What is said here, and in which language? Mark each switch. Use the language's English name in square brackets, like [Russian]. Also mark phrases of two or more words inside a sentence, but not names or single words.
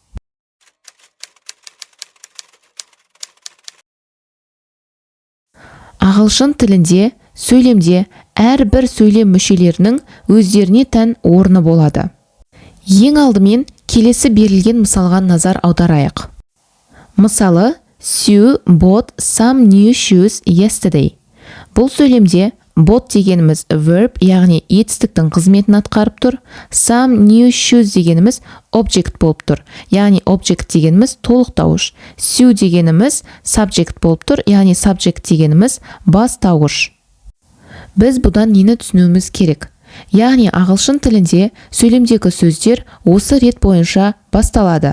[Kazakh] Ағылшын тілінде, сөйлемде әрбір сөйлем мүшелерінің өздеріне тән орны болады. Ең алдымен келесі берілген мысалға назар аударайық. Мысалы, [English] Sue bought some new shoes yesterday. [Kazakh] Бұл сөйлемде bought дегеніміз verb, яғни етістіктің қызметін атқарып тұр. [English] Some new shoes [Kazakh] дегеніміз object болып тұр, яғни object дегеніміз толықтауыш. Sue дегеніміз subject болып тұр, яғни subject дегеніміз бастауыш. Біз бұдан нені түсінуіміз керек? Яғни ағылшын тілінде сөйлемдегі сөздер осы рет бойынша басталады.